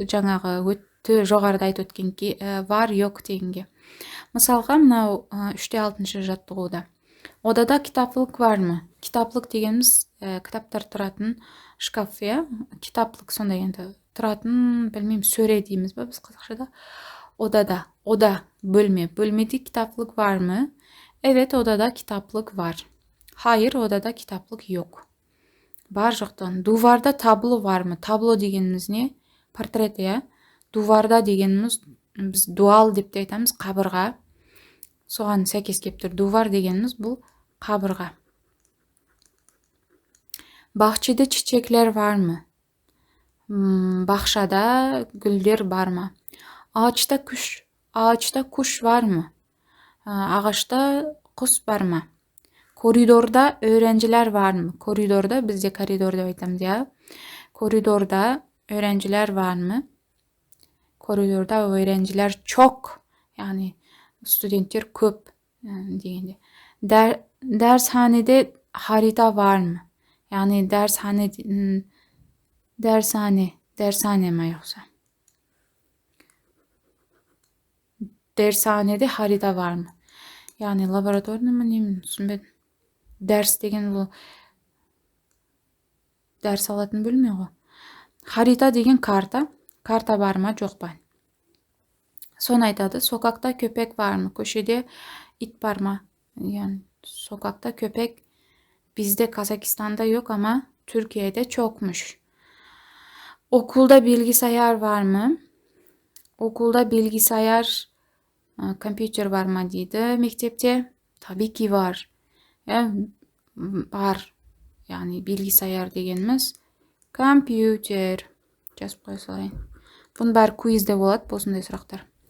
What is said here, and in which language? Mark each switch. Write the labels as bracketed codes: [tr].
[kk] Жаңағы жоғарыда айтып өткен var, yok дегенге. Мысалға, мынау 3-6 жаттығуда. [tr] Odada kitaplık var mı? [kk] Kitaplık дегеніміз кітаптар тұратын шкаф, я? Kitaplık сонда енді тұратын, білмеймін, сөре дейміз ба біз қазақшада? [tr] Odada, oda, bölme. Bölmede kitaplık var mı? Evet, odada kitaplık var. Hayır, odada kitaplık yok. [kk] Бар жоқтан. [tr] Duvarda tablo var mı? [kk] Tablo дегеніміз не? Портрет, я? Duvarda дегеніміз біз дуал деп те айтамыз, қабырға. Соған сәйкес келіп тұр. Duvar дегеніміз бұл қабырға. [tr] Bahçede çiçekler var mı? [kk] Бақшада гүлдер бар ма? [tr] Ağaçta kuş var mı? [kk] Ағашта құс бар ма? [tr] Koridorda öğrenciler var mı? Koridorda, bizde koridor [kk] деп айтамыз, [tr] ya. Koridorda öğrenciler var mı? Koridorda öğrenciler çok. [kk] Yani studentler көп degende. [tr] Dershanede harita var mı? Yani dershane mi yoksa? Dershanede harita var mı? Yani laboratuvarda mı, neyim, [kk] түсінбедім. Ders деген бұл дәріс алатын бөлме ғой. Harita деген карта. Карта бар ма, жоқ па? Соны айтады. [tr] Sokakta köpek var mı? [kk] Көшеде ит бар ма? [tr] Yani sokakta köpek bizde Kazakistan'da yok ama Türkiye'de çokmuş. Okulda bilgisayar var mı? Okulda bilgisayar, компьютер var mı [kk] дейді. Мектепте [tr] tabii ki var. [kk] Бар. Yani bilgisayar дегеніміз компьютер. Жазып қоя салайын. Бұның бәрі квизде болады, осындай сұрақтар.